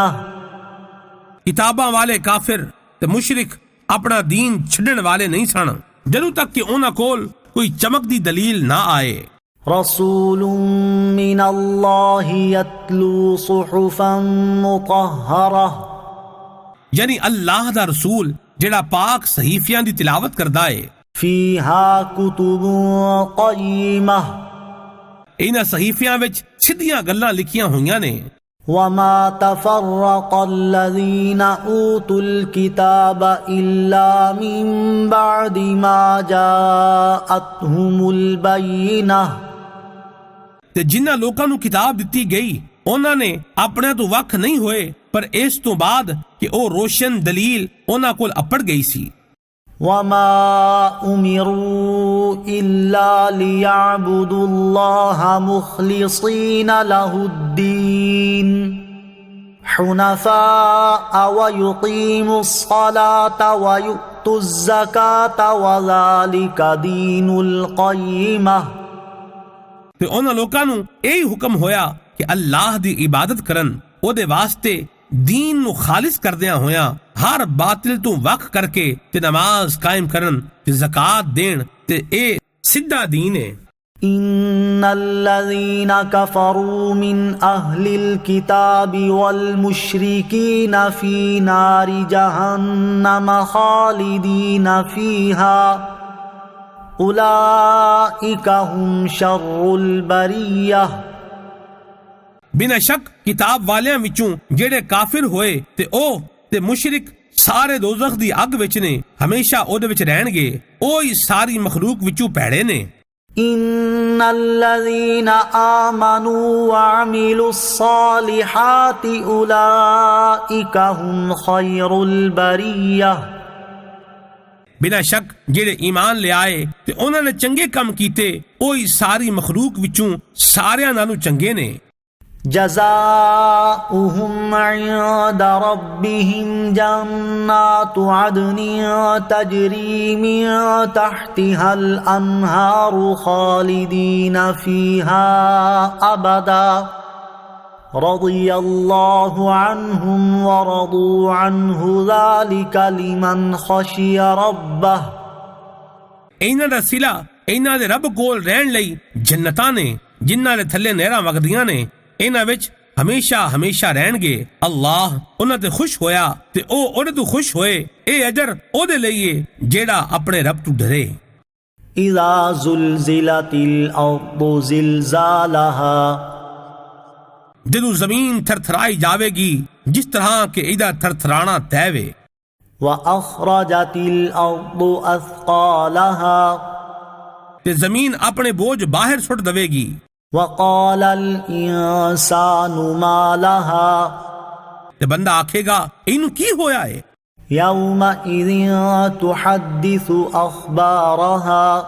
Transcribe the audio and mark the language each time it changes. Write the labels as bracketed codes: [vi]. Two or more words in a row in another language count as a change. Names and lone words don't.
[pa] ਕਿਤਾਬਾਂ ਵਾਲੇ ਕਾਫਿਰ ਤੇ ਮੁਸ਼ਰਿਕ ਆਪਣਾ ਦੀਨ ਛੱਡਣ ਵਾਲੇ ਨਹੀਂ ਸਨ ਜਦੋਂ ਤੱਕ ਕਿ ਉਹਨਾਂ ਕੋਲ ਕੋਈ ਚਮਕਦੀ ਦਲੀਲ ਨਾ ਆਏ [ar] رسول من الله يتلو صحفا مطهرة [pa] ਯਾਨੀ ਅੱਲਾਹ ਦਾ ਰਸੂਲ ਜਿਹੜਾ ਪਾਕ ਸਹੀਫਿਆਂ ਦੀ ਤਿਲਾਵਤ ਕਰਦਾ ਏ [ar] فيها كتب قيمة [pa] ਇਹਨਾਂ ਸਹੀਫਿਆਂ ਵਿੱਚ ਸਿੱਧੀਆਂ ਗੱਲਾਂ ਲਿਖੀਆਂ ਹੋਈਆਂ ਨੇ [ar] وما تفرق الذين أوتوا الكتاب إلا من بعد ما جاءتهم البينة [pa] ਤੇ ਜਿਨ੍ਹਾਂ ਲੋਕਾਂ ਨੂੰ ਕਿਤਾਬ ਦਿੱਤੀ ਗਈ ਉਹਨਾਂ ਨੇ ਆਪਣਿਆਂ ਤੋਂ ਵੱਖ ਨਹੀਂ ਹੋਏ ਪਰ ਇਸ ਤੋਂ ਬਾਅਦ ਕਿ ਉਹ ਰੋਸ਼ਨ ਦਲੀਲ ਉਹਨਾਂ ਕੋਲ ਅੱਪੜ ਗਈ ਸੀ [ar] وما أمروا إلا ليعبدوا الله مخلصين له الدين حنفاء ويقيموا الصلاة ويؤتوا الزكاة وذلك دين القيمة [pa] ਤੇ ਉਹਨਾਂ ਲੋਕਾਂ ਨੂੰ ਇਹ ਹੁਕਮ ਹੋਇਆ ਕਿ ਅੱਲਾਹ ਦੀ ਇਬਾਦਤ ਕਰਨ ਉਹਦੇ ਵਾਸਤੇ دین ਨੂੰ ਖਾਲਿਸ ਕਰਦਿਆਂ ਹੋਇਆਂ ਹਰ ਬਾਤਲ ਤੋਂ ਵੱਖ ਕਰਕੇ ਤੇ ਨਮਾਜ਼ ਕਾਇਮ ਕਰਨ ਤੇ ਜ਼ਕਾਤ ਦੇਣ ਤੇ ਇਹ ਸਿੱਧਾ دین ਹੈ [ar] إن الذين كفروا من أهل الكتاب والمشركين في نار جهنم خالدين فيها أولئك هم شر البرية [pa] ਬਿਨਾਂ ਸ਼ੱਕ ਕਿਤਾਬ ਵਾਲਿਆਂ ਵਿੱਚੋਂ ਜਿਹੜੇ ਕਾਫਿਰ ਹੋਏ ਤੇ ਉਹ ਤੇ ਮੁਸ਼ਰਿਕ ਸਾਰੇ ਦੋਜ਼ਖ ਦੀ ਅੱਗ ਵਿੱਚ ਨੇ ਹਮੇਸ਼ਾ ਉਹਦੇ ਵਿੱਚ ਰਹਿਣਗੇ ਉਹ ਹੀ ਸਾਰੀ ਮਖਲੂਕ ਵਿੱਚੋਂ ਭੈੜੇ ਨੇ [ar] إن الذين آمنوا وعملوا الصالحات أولئك هم خير البرية [pa] ਬਿਨਾਂ ਸ਼ੱਕ ਜਿਹੜੇ ਈਮਾਨ ਲਿਆਏ ਤੇ ਉਹਨਾਂ ਨੇ ਚੰਗੇ ਕੰਮ ਕੀਤੇ ਉਹ ਹੀ ਸਾਰੀ ਮਖਲੂਕ ਵਿੱਚੋਂ ਸਾਰਿਆਂ ਨਾਲੋਂ ਚੰਗੇ ਨੇ [ar] جزاؤهم عند ربهم جنات عدن تجري من تحتها الأنهار خالدين فيها أبدا رضي الله عنهم ورضوا عنه ذلك لمن خشي ربه۔ [pa] ਇਹਨਾਂ ਦਾ ਸਿਲਾ ਇਹਨਾਂ ਦੇ ਰੱਬ ਕੋਲ ਰਹਿਣ ਲਈ ਜੰਨਤਾਂ ਨੇ ਜਿਨ੍ਹਾਂ ਦੇ ਥੱਲੇ ਨਹਿਰਾਂ ਵਗਦੀਆਂ ਨੇ, ਇਹਨਾਂ ਵਿੱਚ ਹਮੇਸ਼ਾ ਹਮੇਸ਼ਾ ਰਹਿਣਗੇ। ਅੱਲਾਹ ਉਹਨਾਂ ਤੇ ਖੁਸ਼ ਹੋਇਆ ਤੇ ਉਹ ਉਹਦੇ ਤੋਂ ਖੁਸ਼ ਹੋਏ। ਇਹ ਅਜਰ ਉਹਦੇ ਲਈ ਏ ਜਿਹੜਾ ਆਪਣੇ ਰੱਬ ਤੋਂ ਡਰੇ۔ [ar] إذا زلزلت الأرض زلزالها، [pa] ਜਦੋਂ ਜ਼ਮੀਨ ਥਰਥਰਾਈ ਜਾਵੇਗੀ ਜਿਸ ਤਰ੍ਹਾਂ ਕਿ ਇਹਦਾ ਥਰਥਰਾਣਾ ਤੈਅ ਵੇ। [ar] وأخرجت الأرض أثقالها، [pa] ਤੇ ਜ਼ਮੀਨ ਆਪਣੇ ਬੋਝ ਬਾਹਰ ਸੁੱਟ ਦੇਵੇਗੀ۔ [ar] وقال الإنسان ما لها، [pa] ਤੇ ਬੰਦਾ ਆਖੇਗਾ ਇਹਨੂੰ ਕੀ ਹੋਇਆ ਏ؟ [ar] يومئذ تحدث أخبارها،